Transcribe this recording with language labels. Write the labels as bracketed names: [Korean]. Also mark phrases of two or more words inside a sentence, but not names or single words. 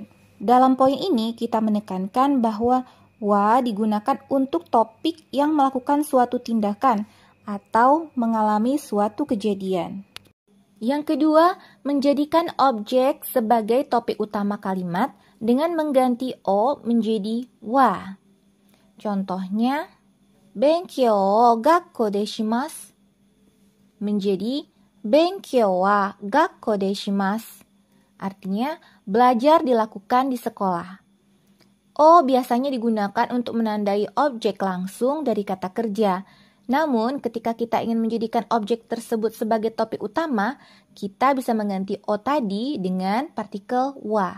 [Indonesian] Dalam poin ini, kita menekankan bahwa wa digunakan untuk topik yang melakukan suatu tindakan atau mengalami suatu kejadian. Yang kedua, menjadikan objek sebagai topik utama kalimat dengan mengganti o menjadi wa. Contohnya, [Japanese] 勉強を学校でします menjadi 勉強は学校でします. [Indonesian] Artinya, belajar dilakukan di sekolah. O biasanya digunakan untuk menandai objek langsung dari kata kerja. Namun, ketika kita ingin menjadikan objek tersebut sebagai topik utama, kita bisa mengganti o tadi dengan partikel wa.